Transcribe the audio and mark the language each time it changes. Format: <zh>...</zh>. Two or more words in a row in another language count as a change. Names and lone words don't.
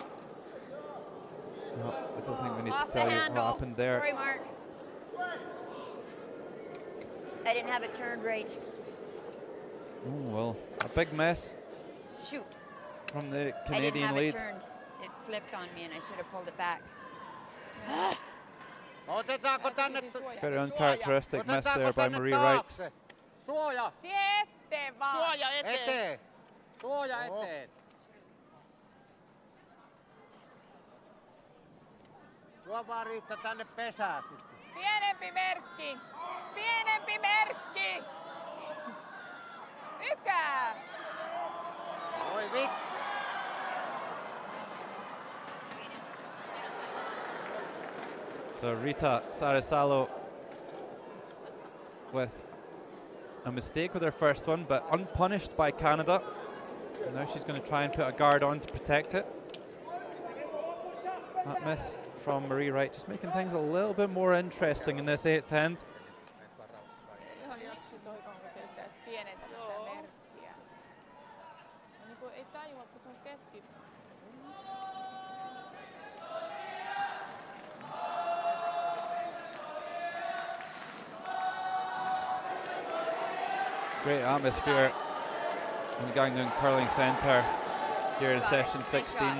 <en>No, I don't think we need Off to the tell you handle. what happened there. Sorry, Mark. I didn't have it turned right. Oh, well, a big mess Shoot. from the I Canadian didn't have lead. it turned. It slipped on me and I should have pulled it back.</en> <fi>Otetaanko tänne?</fi> <en>Very uncharacteristic miss there by Marie Wright.</en> <fi>Suoja! Siihen eteen vaan. Suoja eteen. Eteen! Suoja eteen! Tuo vaan Riitta tänne pesään. Pienempi merkki! Pienempi merkki! Ykää! Oi vittu.</fi> <en>So Rita Sarisalo with a mistake with her first one, but unpunished by Canada. And now she's going to try and put a guard on to protect it. That miss from Marie Wright, just making things a little bit more interesting in this 8th end.</en> <fi>Soikoonko se sitä edes pienentänyt sitä merkkiä? Niin kuin ei tajua, kun se on keski.</fi> <en>Great atmosphere in the Gangneung Curling Centre here in session 16.</en>